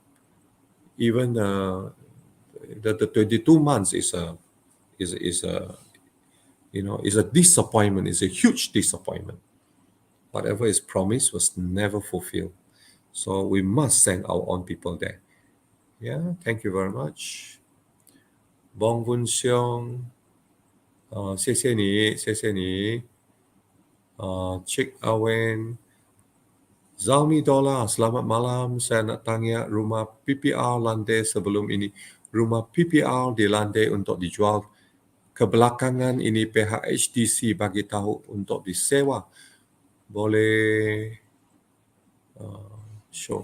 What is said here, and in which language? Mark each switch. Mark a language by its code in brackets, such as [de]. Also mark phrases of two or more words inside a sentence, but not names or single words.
[en] Even the 22 months is a disappointment. It's a huge disappointment. Whatever is promised was never fulfilled. So we must send our own people there. Yeah, thank you very much. [zh] Bong Vun Xiong, 谢谢你. [ms] Chick Awen, Zalmi Dola, selamat malam. Saya nak tanya, rumah PPR landai sebelum ini, rumah PPR dilandai untuk dijual. Kebelakangan ini pihak HDC bagi tahu untuk disewa. Boleh show.